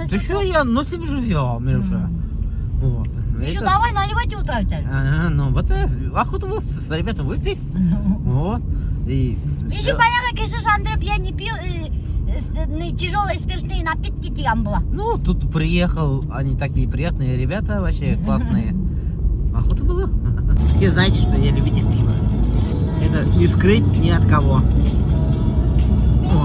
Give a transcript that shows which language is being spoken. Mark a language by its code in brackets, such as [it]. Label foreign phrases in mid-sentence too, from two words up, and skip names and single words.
[ru] Ты [kk] өсіп [ru] что, я на себе же взял, Мируша. Вот. Еще Это- давай наливайте утро. Ага, ну вот охота была с ребятами выпить. Вот. И Еще всё. [kk] баяғы кеші Жандреп, [ru] я не пью тяжелые спиртные напитки деген было. Ну, тут приехал, они такие приятные ребята, вообще классные. Охота была. Все знаете, что я любитель пива. Это не скрыть ни от кого. Вот.